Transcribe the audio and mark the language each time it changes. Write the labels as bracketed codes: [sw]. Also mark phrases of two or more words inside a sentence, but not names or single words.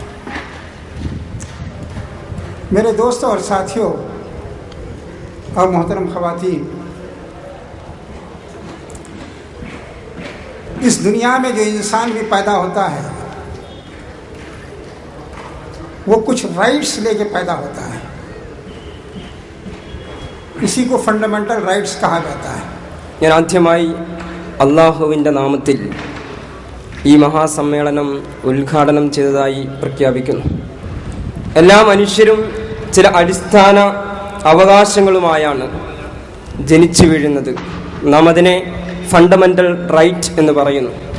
[hi] मेरे दोस्तों और साथियों और मोहतरम ख़वातीन, इस दुनिया में जो इंसान भी पैदा होता है वो कुछ राइट्स लेके पैदा होता है। इसी को [en] fundamental rights [hi] कहा जाता है। [ml] ഞാൻ ആദ്യമായി അല്ലാഹുവിൻ്റെ നാമത്തിൽ ഈ മഹാസമ്മേളനം ഉദ്ഘാടനം ചെയ്തതായി പ്രഖ്യാപിക്കുന്നു. എല്ലാ മനുഷ്യരും ചില അടിസ്ഥാന അവകാശങ്ങളുമായാണ് ജനിച്ചു വീഴുന്നത്. നാം അതിനെ [en] fundamental right [ml] എന്ന് പറയുന്നു.